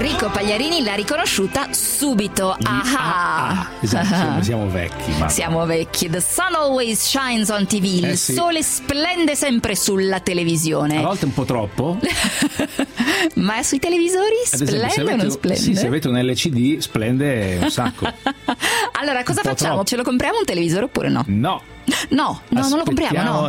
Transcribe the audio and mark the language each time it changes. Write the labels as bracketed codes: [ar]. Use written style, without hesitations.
[it] Pagliarini l'ha riconosciuta subito. Aha. Esatto, siamo vecchi. Mamma. Siamo vecchi. [en] The sun always shines on TV. [it] Il sole splende sempre sulla televisione. A volte un po' troppo. Ma sui televisori splende o non splende? Sì, se avete un LCD splende un sacco. Allora, cosa facciamo? Ce lo compriamo un televisore oppure no? No. No, non lo compriamo, no.